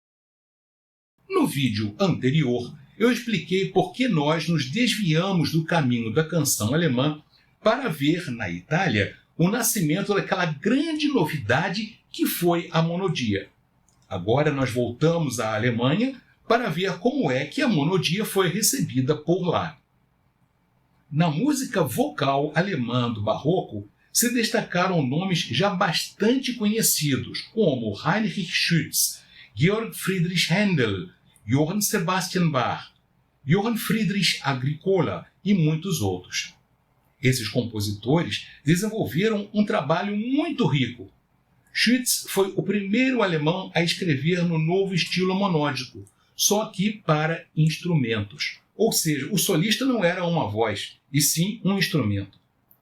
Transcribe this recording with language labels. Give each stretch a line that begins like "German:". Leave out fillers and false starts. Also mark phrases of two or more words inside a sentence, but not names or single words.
Portuguese: No vídeo anterior, eu expliquei por que nós nos desviamos do caminho da canção alemã para ver na Itália o nascimento daquela grande novidade que foi a monodia. Agora nós voltamos à Alemanha para ver como é que a monodia foi recebida por lá. Na música vocal alemã do Barroco, se destacaram nomes já bastante conhecidos, como Heinrich Schütz, Georg Friedrich Händel, Johann Sebastian Bach, Johann Friedrich Agricola e muitos outros. Esses compositores desenvolveram um trabalho muito rico. Schütz foi o primeiro alemão a escrever no novo estilo monódico, só que para instrumentos. Ou seja, o solista não era uma voz, e sim um instrumento.